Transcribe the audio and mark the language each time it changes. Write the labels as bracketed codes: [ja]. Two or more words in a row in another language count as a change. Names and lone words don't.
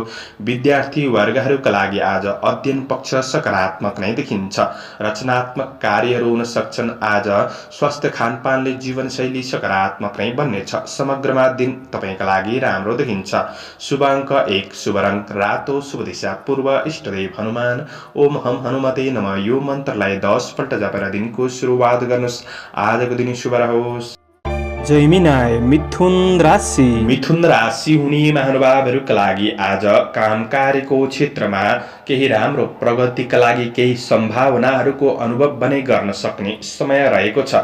[ne] विद्यार्थी वर्गहरूका लागि आज अध्ययन पक्ष सकारात्मक नै देखिन्छ। रचनात्मक कार्यहरू हुन सक्छन्। आज स्वास्थ्य खानपानले जीवनशैली सकारात्मक नै बन्नेछ। समग्रमा दिन तपाईका लागि राम्रो देखिन्छ। शुभ अङ्क 1, शुभ रङ रातो, शुभ दिशा पूर्व, इष्टदेव हनुमान। [sa] ओम हम हनुमते नमः [ne] यो मन्त्रलाई 10 पल्ट जप दिनको सुरुवात गर्नुहोस्। आजको दिन शुभ रहोस्। जैमिनाय मिथुन राशि। मिथुन राशि हुने महानुभावहरूका लागि आज काम कार्यको क्षेत्रमा केही राम्रो प्रगतिका लागि केही सम्भावनाहरूको अनुभव भने गर्न सक्ने समय रहेको छ।